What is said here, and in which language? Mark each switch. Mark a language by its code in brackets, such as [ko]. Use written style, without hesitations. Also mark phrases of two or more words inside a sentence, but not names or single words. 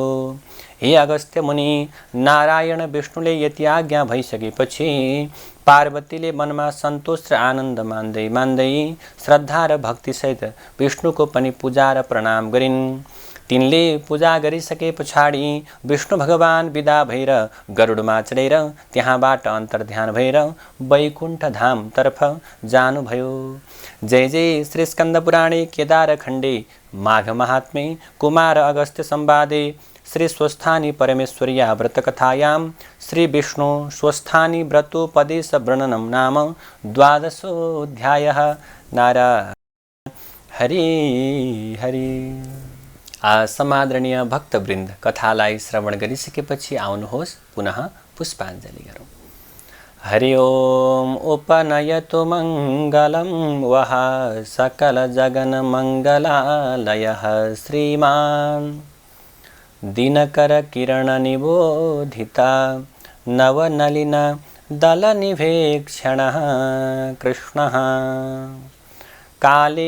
[ne] हे अगस्त्य मुनि, नारायण विष्णुले यति आज्ञा भइसकेपछि पार्वतीले मनमा सन्तोष र आनन्द मान्दै मान्दै श्रद्धा र भक्तिसहित विष्णुको पनि पूजा र प्रणाम गरिन्। तिनले पूजा गरिसके पछाडि विष्णु भगवान विदा भएर गरुडमा चढेर त्यहाँबाट अन्तर्ध्यान भएर वैकुण्ठ धाम तर्फ जानुभयो। [sa] जय जय श्री स्कन्द पुराणे केदार खण्डे माघ महात्म्ये कुमार अगस्त्य संवादे श्री स्वस्थानी परमेश्वर्या व्रतकथायां श्री विष्णु स्वस्थानी व्रतोपदेश वर्णनम नाम 12अध्यायः। नारायण हरि हरि। [ne] समादरणीय भक्तवृन्द, कथालाई श्रवण गरिसकेपछि आउनुहोस् पुनः पुष्पाञ्जलि गरौँ। [sa] हरि ओम उपनयतु मङ्गलं वः सकल जगन मङ्गलालयः श्रीमान् दिनकर किरण निबोधिता नवनलिन दलनिभेक्षणः कृष्णः काले